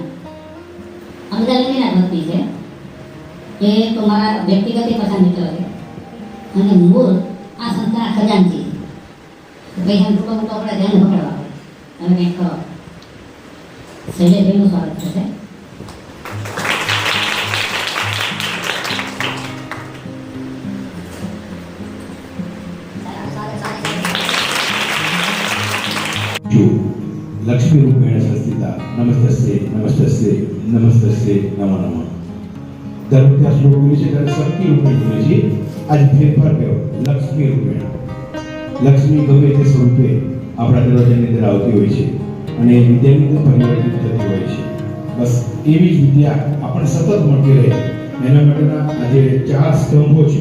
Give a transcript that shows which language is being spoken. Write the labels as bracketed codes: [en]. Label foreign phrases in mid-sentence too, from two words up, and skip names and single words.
[gu] અમદાવાદના ભક્તિ છે. એ તો મારા વ્યક્તિગત પસંદ મિત્ર છે અને મૂળ આ સંસ્થાના ખજાનચી છે. પૈસા ટૂંકો મોટો આપણે ધ્યાન પકડવા પડે. હવે કંઈક શૈલેષભાઈનું સ્વાગત થશે. [sa] लक्ष्मी रूपेण संस्थिता नमस्तस्ये नमस्तस्ये नमस्तस्ये नमो नमः. [gu] દર વખતે શ્લોક બોલે છે ત્યારે [sa] शक्ति रूपेण [gu] બોલે છે. આજ ફેરફાર કર્યો લક્ષ્મી રૂપેણ. લક્ષ્મી ગમે તે સ્વરૂપે આપણા દરવાજાની અંદર આવતી હોય છે અને વિદ્યાની અંદર પરિવર્તિત થતી હોય છે. બસ એવી જ વિદ્યા આપણને સતત મળતી રહે એના માટેના આજે 4 સ્તંભો છે.